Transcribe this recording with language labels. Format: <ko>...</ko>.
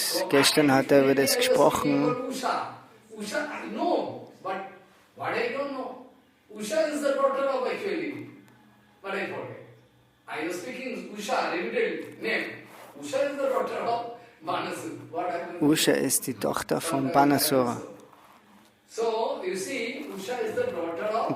<de>Gestern hat er über das gesprochen.</de> <en>Usha, I know, but what I don't know. Usha is the daughter of actually, but I forget. I was speaking Usha, limited name. Usha is the daughter of Banasura.</en> <de>Usha ist die Tochter von Banasura.</de> <en>So, you see, Usha is the daughter of</en>